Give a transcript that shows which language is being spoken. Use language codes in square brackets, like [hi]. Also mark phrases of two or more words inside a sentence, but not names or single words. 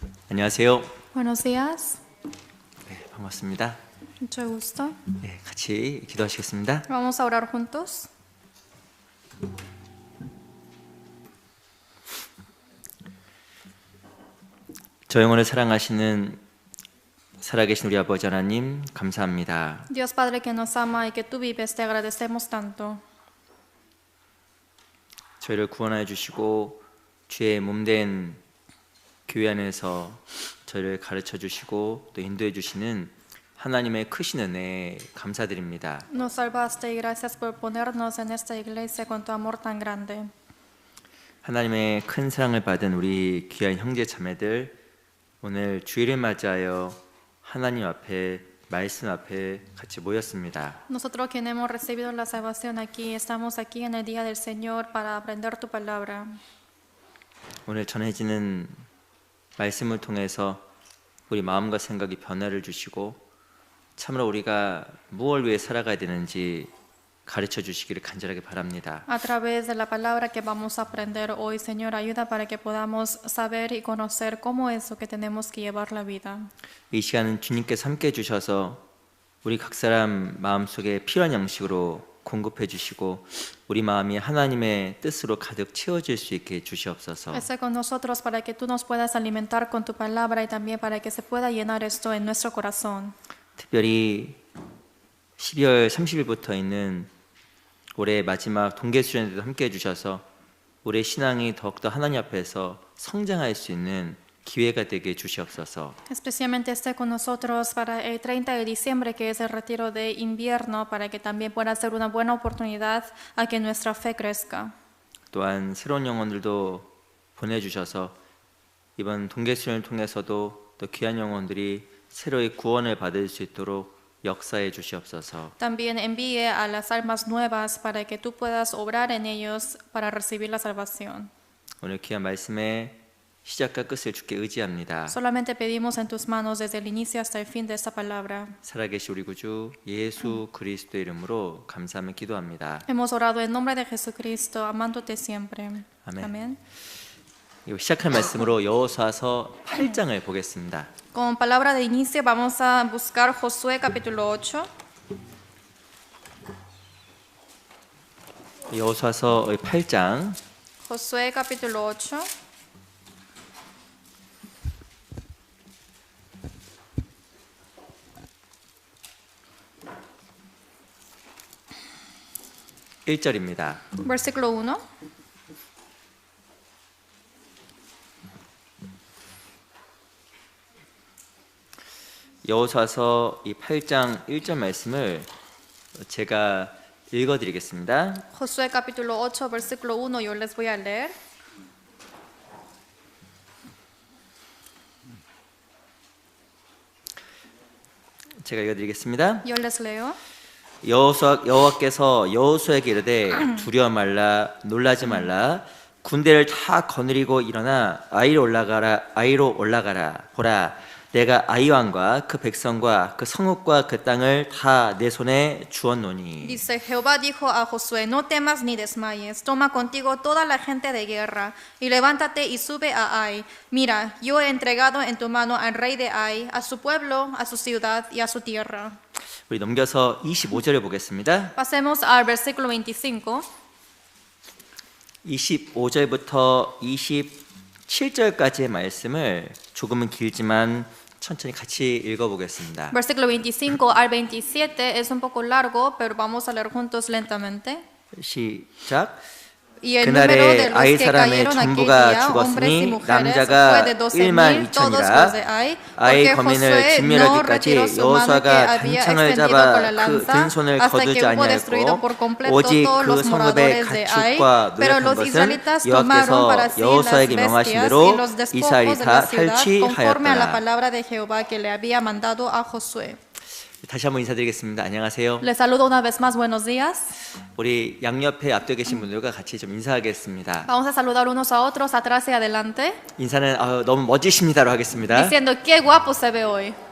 [ko] 안녕하세요. [es] Buenos días, [ko] 네, 반갑습니다. [es] mucho gusto. [ko] 네, 같이 기도하시겠습니다. [es] Vamos a orar juntos. [ko] 저 영혼을 사랑하시는 살아계신 우리 아버지 하나님 감사합니다. [es] Dios Padre que nos ama y que tú vives, te agradecemos tanto. [ko] 저희를 구원하여 주시고 주의 몸된 교회 안에서 저희를 가르쳐 주시고 또 인도해 주시는 하나님의 크신 은혜 감사드립니다. [es] Nos salvaste y gracias por ponernos en esta iglesia con tu amor tan grande. [ko] 하나님의 큰 사랑을 받은 우리 귀한 형제 자매들 오늘 주일을 맞이하여 하나님 앞에 말씀 앞에 같이 모였습니다. [es] Nosotros quienes hemos recibido la salvación aquí, estamos aquí en el día del Señor para aprender tu palabra. [ko] 오늘 전해지는 말씀을 통해서 우리 마음과 생각이 변화를 주시고 참으로 우리가 무엇을 위해 살아가야 되는지 가르쳐 주시기를 간절하게 바랍니다. [es] A través de la palabra que vamos a aprender hoy, Señor, ayuda para que podamos saber y conocer cómo es lo que tenemos que llevar la vida. [ko] 이 시간은 주님께서 함께 주셔서 우리 각 사람 마음속에 필요한 양식으로 공급해 주시고 우리 마음이 하나님의 뜻으로 가득 채워질 수 있게 주시옵소서. [es] Esté con nosotros para que tú nos puedas alimentar con tu palabra y también para que se pueda llenar esto en nuestro corazón. [ko] 특별히 12월 30일부터 있는 올해 마지막 동계수련회도 함께 해주셔서 우리의 신앙이 더욱더 하나님 앞에서 성장할 수 있는 기회가 되게 주시옵소서. [es] Especialmente esté con nosotros para el 30 de diciembre, que es el retiro de invierno, para que también pueda ser una buena oportunidad a que nuestra fe crezca. [ko] 또한 새로운 영혼들도 보내주셔서 이번 동계수련을 통해서도 또 귀한 영혼들이 새로이 구원을 받을 수 있도록 역사해 주시옵소서. [es] También envíe a las almas nuevas para que tú puedas obrar en ellos para recibir la salvación. [ko] 오늘 귀한 말씀의 시작과 끝을 주께 의지합니다. [es] Solamente pedimos en tus manos desde el inicio hasta el fin de esta palabra. [ko] 살아계신 우리 구주 예수 그리스도 이름으로 감사하며 기도합니다. [es] Hemos orado en nombre de Jesucristo, amándote siempre. Amén. Amén. [ko] 시작할 말씀으로 여호수아서 8장을 보겠습니다. [es] Con palabra de inicio vamos a buscar Josué capítulo 8. [ko] 여호수아서 8장 [es] Josué capítulo 8. [ko] (1절입니다) [es] Versículo 1. [ko] 여호수아서 이 8장 1절 말씀을 제가 읽어드리겠습니다. [es] Josué capítulo 8, versículo 1, yo les voy a leer. [ko] 제가 읽어드리겠습니다. [es] Yo les leo. [ko] 여호와께서 여호수아에게 이르되 두려워 말라 놀라지 말라 군대를 다 거느리고 일어나 아이로 올라가라 보라 내가 아이 왕과 그 백성과 그 성읍과 그 땅을 다 내 손에 주었노니. [es] Dice, Jehová dijo a Josué, no temas ni desmayes, toma contigo toda la gente de guerra y levántate y sube a Ai. Mira, yo he entregado en tu mano al rey de Ai, a su pueblo, a su ciudad y a su tierra. [ko] 우리 넘겨서 25절을 보겠습니다. [es] Pasemos al versículo 25. [ko] 25절부터 27절까지의 말씀을 조금은 길지만 천천히 같이 읽어보겠습니다. [es] Versículo 25 al 27 es un poco largo, pero vamos a leer juntos lentamente. [ko] 시작. [es] Y el número de [ko] 그날에 [es] los [ko] 아이 [es] que [ko] 사람의 [es] cayeron aquel [ko] 전부가 [es] día, hombres y [ko] 죽었으니 [es] mujeres, fue [ko] 남자가 [es] de [ko] 1만 [es] 12,000, todos los de [ko] 2천이라 [es] Ai, [ko] 아이 [es] porque [ko] 거민을 [es] Josué no [ko] 진멸하기까지 [es] retiró su mano que [ko] 여호수아가 [es] había [ko] 단창을 [es] extendido con [ko] 잡아 [es] la [ko] 그 [es] lanza [ko] 든손을 [es] hasta que [ko] 거두지 [es] hubo destruido [ko] 아니하였고 [es] por completo [ko] 오직 [es] todos [ko] 그 [es] los [ko] 성읍의 [es] moradores de Ai, [ko] 가축과 [es] pero [ko] 노력한 [es] los [ko] 것은 [es] israelitas tomaron para [ko] 여호와께서 [es] sí las [ko] 여호수아에게 명하신 [es] bestias [ko] 대로 [es] y los despojos [ko] 이스라엘이 [es] de [ko] 다 [es] la ciudad conforme a la [ko] 살취하였더라. [es] palabra de Jehová que le había mandado a Josué. [ko] 다시 한번 인사드리겠습니다. 안녕하세요. [es] Les saludo una vez más, buenos días. [ko] 우리 양옆에 앞에 계신 분들과 같이 좀 인사하겠습니다. [es] Vamos a saludar unos a otros atrás y adelante, [ko] 인사는 너무 멋지십니다로 하겠습니다. [es] diciendo qué guapo se ve hoy.